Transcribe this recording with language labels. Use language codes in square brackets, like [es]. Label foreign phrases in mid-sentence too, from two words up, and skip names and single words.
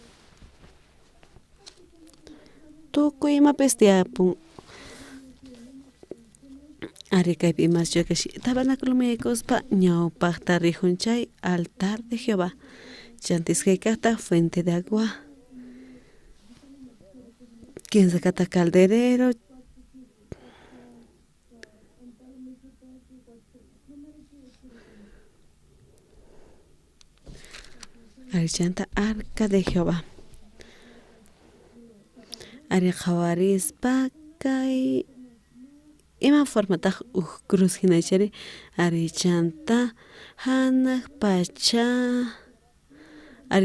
[qu] tukuy imapis tiyapun ari kaypi imaschu kashi tabernáculo miyaykuspa ñawpaqta rijunchay [es] altar de Jehová [qu] chantis kay kaqta [es] fuente de agua [qu] quince kata calderero ari chanta [es] arca de Jehová [qu] ari qawarispa kay ima formataq cruz hinachari ari chanta hanaq pacha ari